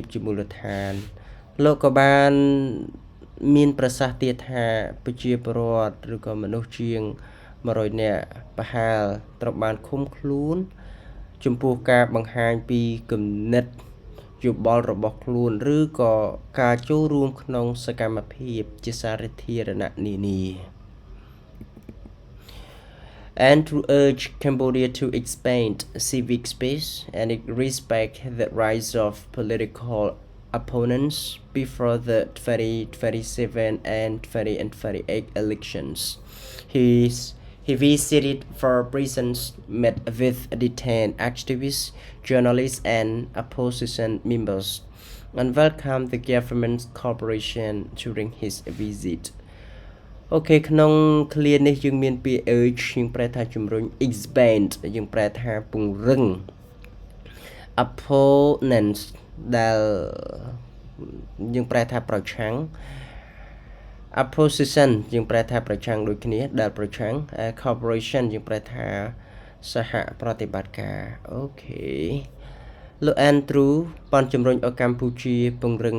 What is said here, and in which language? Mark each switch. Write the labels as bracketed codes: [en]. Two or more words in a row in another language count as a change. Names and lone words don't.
[km] ជាមូលដ្ឋានលោកក៏បានមានប្រសាសន៍ទៀតថាប្រជាពលរដ្ឋឬក៏មនុស្សជាង100នាក់ប្រហែលត្រូវបានឃុំខ្លួនចំពោះការបង្ហាញពីគំនិតយោបល់របស់ខ្លួនឬក៏ការចូលរួមក្នុងសកម្មភាពជាសាធារណៈនានា [en] and to urge Cambodia to expand civic space and respect the rights of political opponents before the 2027 and 2028 elections. He visited four prisons, met with detained activists, journalists, and opposition members, and welcomed the government's cooperation during his visit. [km] អូខេក្នុងឃ្លានេះយើងមានពាក្យ urge យើងប្រែថាជំរុញ expand យើងប្រែថាពង្រឹង opponents ដែលយើងប្រែថាប្រឆាំង opposition យើងប្រែថាប្រឆាំងដូចគ្នាដែលប្រឆាំង cooperation យើងប្រែថាសហប្រតិបត្តិការអូខេលោក Andrew បានជំរុញឲ្យកម្ពុជាពង្រឹង